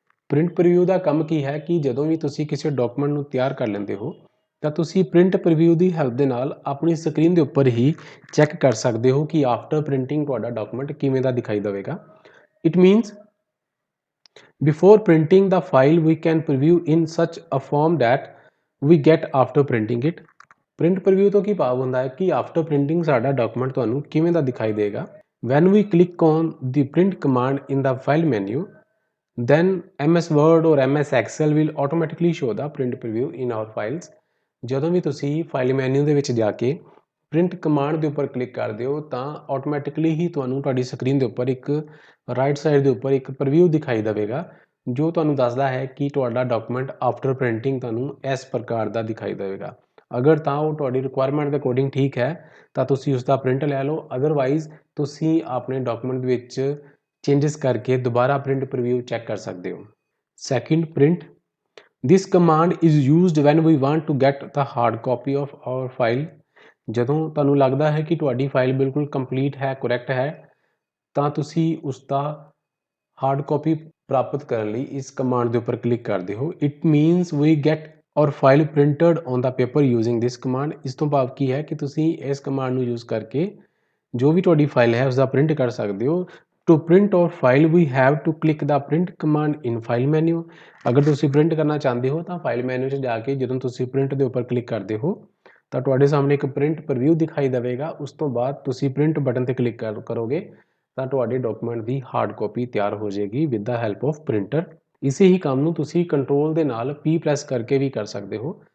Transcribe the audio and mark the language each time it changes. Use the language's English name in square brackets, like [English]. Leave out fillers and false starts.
[Punjabi] Print preview ਦਾ ਕੰਮ ਕੀ ਹੈ ਕਿ ਜਦੋਂ ਵੀ ਤੁਸੀਂ ਕਿਸੇ ਡਾਕੂਮੈਂਟ ਨੂੰ ਤਿਆਰ ਕਰ ਲੈਂਦੇ ਹੋ ਤਾਂ ਤੁਸੀਂ ਪ੍ਰਿੰਟ ਪ੍ਰੀਵਿਊ ਦੀ ਹੈਲਪ ਦੇ ਨਾਲ ਆਪਣੀ ਸਕਰੀਨ ਦੇ ਉੱਪਰ ਹੀ ਚੈੱਕ ਕਰ ਸਕਦੇ ਹੋ ਕਿ ਆਫਟਰ ਪ੍ਰਿੰਟਿੰਗ ਤੁਹਾਡਾ ਡਾਕੂਮੈਂਟ ਕਿਵੇਂ ਦਾ ਦਿਖਾਈ ਦੇਵੇਗਾ। [English] It means before printing the file we can preview in such a form that we get after printing it. [Punjabi] Print preview ਤੋਂ ਕੀ ਭਾਵ ਹੁੰਦਾ ਹੈ ਕਿ ਆਫਟਰ ਪ੍ਰਿੰਟਿੰਗ ਸਾਡਾ ਡਾਕੂਮੈਂਟ ਤੁਹਾਨੂੰ ਕਿਵੇਂ ਦਾ ਦਿਖਾਈ ਦੇਗਾ। [English] When we click on the print command in the file menu then MS Word or MS Excel will automatically show the print preview in our files। [Punjabi] ਜਦੋਂ ਵੀ ਤੁਸੀਂ ਫਾਈਲ ਮੈਨੂ ਦੇ ਵਿੱਚ ਜਾ ਕੇ ਪ੍ਰਿੰਟ ਕਮਾਂਡ ਦੇ ਉੱਪਰ ਕਲਿੱਕ ਕਰਦੇ ਹੋ ਤਾਂ ਆਟੋਮੈਟਿਕਲੀ ਹੀ ਤੁਹਾਨੂੰ ਤੁਹਾਡੀ ਸਕਰੀਨ ਦੇ ਉੱਪਰ ਇੱਕ ਰਾਈਟ ਸਾਈਡ ਦੇ ਉੱਪਰ ਇੱਕ ਪ੍ਰੀਵਿਊ ਦਿਖਾਈ ਦੇਵੇਗਾ ਜੋ ਤੁਹਾਨੂੰ ਦੱਸਦਾ ਹੈ ਕਿ ਤੁਹਾਡਾ ਡਾਕੂਮੈਂਟ ਆਫਟਰ ਪ੍ਰਿੰਟਿੰਗ ਤੁਹਾਨੂੰ ਇਸ ਪ੍ਰਕਾਰ ਦਾ ਦਿਖਾਈ ਦੇਵੇਗਾ। ਅਗਰ ਤਾਂ ਉਹ ਤੁਹਾਡੀ ਰਿਕੁਆਇਰਮੈਂਟ ਦੇ ਅਕੋਰਡਿੰਗ ਠੀਕ ਹੈ ਤਾਂ ਤੁਸੀਂ ਉਸ ਦਾ ਪ੍ਰਿੰਟ ਲੈ ਲਓ, ਅਦਰਵਾਈਜ਼ ਤੁਸੀਂ ਆਪਣੇ ਡਾਕੂਮੈਂਟ ਦੇ ਵਿੱਚ ਚੇਂਜਸ ਕਰਕੇ ਦੁਬਾਰਾ ਪ੍ਰਿੰਟ ਪ੍ਰੀਵਿਊ ਚੈੱਕ ਕਰ ਸਕਦੇ ਹੋ। Second print. [English] This command is used when we want to get the hard copy of our file. [Punjabi] ਜਦੋਂ ਤੁਹਾਨੂੰ ਲੱਗਦਾ ਹੈ ਕਿ ਤੁਹਾਡੀ ਫਾਈਲ ਬਿਲਕੁਲ ਕੰਪਲੀਟ ਹੈ, ਕਰੈਕਟ ਹੈ, ਤਾਂ ਤੁਸੀਂ ਉਸ ਦਾ ਹਾਰਡ ਕਾਪੀ ਪ੍ਰਾਪਤ ਕਰਨ ਲਈ ਇਸ ਕਮਾਂਡ ਦੇ ਉੱਪਰ ਕਲਿੱਕ ਕਰਦੇ ਹੋ। [English] It means we get our file printed on the paper using this command. [Punjabi] ਇਸ ਤੋਂ ਭਾਵ ਕੀ ਹੈ ਕਿ ਤੁਸੀਂ ਇਸ ਕਮਾਂਡ ਨੂੰ ਯੂਜ਼ ਕਰਕੇ ਜੋ ਵੀ ਤੁਹਾਡੀ ਫਾਈਲ ਹੈ ਉਸ ਦਾ ਪ੍ਰਿੰਟ ਕਰ ਸਕਦੇ ਹੋ। [English] To print our file we have to click the print command in file menu। [Punjabi] ਅਗਰ ਤੁਸੀਂ ਪ੍ਰਿੰਟ ਕਰਨਾ ਚਾਹੁੰਦੇ ਹੋ ਤਾਂ ਫਾਈਲ ਮੈਨੂ 'ਚ ਜਾ ਕੇ ਜਦੋਂ ਤੁਸੀਂ ਪ੍ਰਿੰਟ ਦੇ ਉੱਪਰ ਕਲਿੱਕ ਕਰਦੇ ਹੋ ਤਾਂ ਤੁਹਾਡੇ ਸਾਹਮਣੇ ਇੱਕ ਪ੍ਰਿੰਟ ਪ੍ਰੀਵਿਊ ਦਿਖਾਈ ਦੇਵੇਗਾ। ਉਸ ਤੋਂ ਬਾਅਦ ਤੁਸੀਂ ਪ੍ਰਿੰਟ ਬਟਨ ਤੇ ਕਲਿੱਕ ਕਰੋਗੇ ਤਾਂ ਤੁਹਾਡੇ ਡਾਕੂਮੈਂਟ ਦੀ ਹਾਰਡ ਕਾਪੀ ਤਿਆਰ ਹੋ ਜਾਏਗੀ [English] With the help of printer. [Punjabi] ਇਸੇ ਹੀ ਕੰਮ ਨੂੰ ਤੁਸੀਂ ਕੰਟਰੋਲ ਦੇ ਨਾਲ P ਪ੍ਰੈਸ ਕਰਕੇ ਵੀ ਕਰ ਸਕਦੇ ਹੋ।